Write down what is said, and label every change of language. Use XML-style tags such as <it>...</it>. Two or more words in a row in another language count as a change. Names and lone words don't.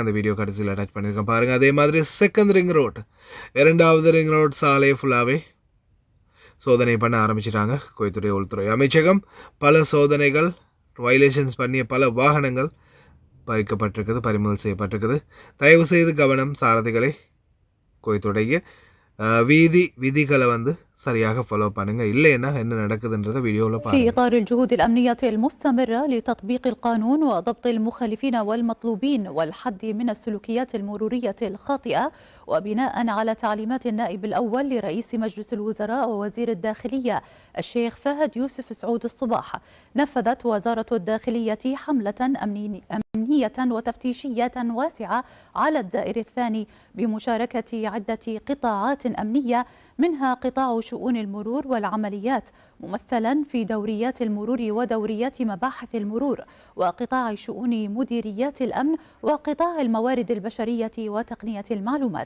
<ta>அந்த வீடியோ கடைசியில் அட்டாச் பண்ணியிருக்கேன் பாருங்கள். அதே மாதிரி</ta> <en>second ring road,</en> <ta>2வது</ta> <en>ring road</en> <ta>சாலையை ஃபுல்லாகவே சோதனை பண்ண ஆரம்பிச்சிட்டாங்க குவைத்துடைய உள்துறை அமைச்சகம். பல சோதனைகள், வயலேஷன்ஸ் பண்ணிய பல வாகனங்கள் பறிக்கப்பட்டிருக்குது, பறிமுதல் செய்யப்பட்டிருக்குது. தயவு செய்து கவனம் சாரதிகளை, குவைத்துடைய வீதி விதிகளை வந்து சரியாக ஃபாலோ பண்ணுங்க. இல்லைன்னா என்ன நடக்குதுன்றத வீடியோவில் பாருங்க.</ta> <ar>في إطار الجهود الأمنية المستمرة لتطبيق القانون وضبط المخالفين والمطلوبين والحد من السلوكيات المرورية الخاطئة، وبناء على تعليمات النائب الأول لرئيس مجلس الوزراء ووزير الداخلية الشيخ فهد يوسف سعود الصباح، نفذت وزارة الداخلية حملة أمنية وتفتيشية واسعة على الدائر الثاني بمشاركة عدة قطاعات أمنية، منها قطاع شؤون المرور والعمليات ممثلا في دوريات المرور ودوريات مباحث المرور، وقطاع شؤون مديريات الأمن، وقطاع الموارد البشرية وتقنية المعلومات.</ar>